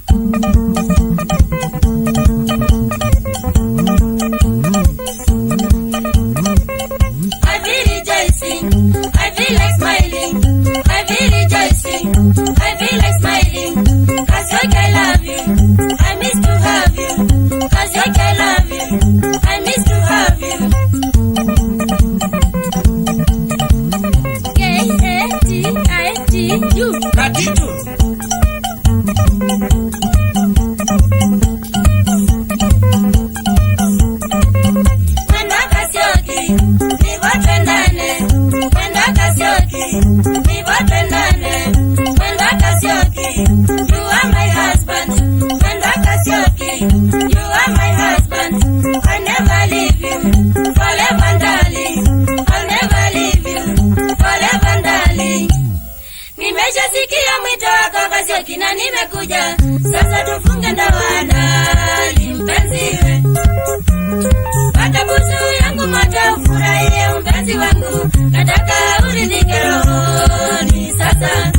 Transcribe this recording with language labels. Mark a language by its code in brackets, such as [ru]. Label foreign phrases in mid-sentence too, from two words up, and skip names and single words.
[en] I feel rejoicing, I feel like smiling, I feel rejoicing, I feel like smiling. Kasyoki, I love you, I miss to have you. Kasyoki, I love you, I miss to have you. K-A-T-I-T-U. Katitu. [kam] Mwenda Kasyoki, nivotendane. Mwenda Kasyoki, nivotendane. Mwenda Kasyoki, [en] you are my husband. [kam] Mwenda Kasyoki, [en] you are my husband. I'll never leave you, forever darling. I'll never leave you, forever darling. [sw] Nimeshasikia mwito wako Kasyoki na nimekuja. Sasa tufunge ndoa ndani mpenziwe. Pata busu yangu moja ufurahie mpenzi wangu. Nataka uridhike rohoni sasa.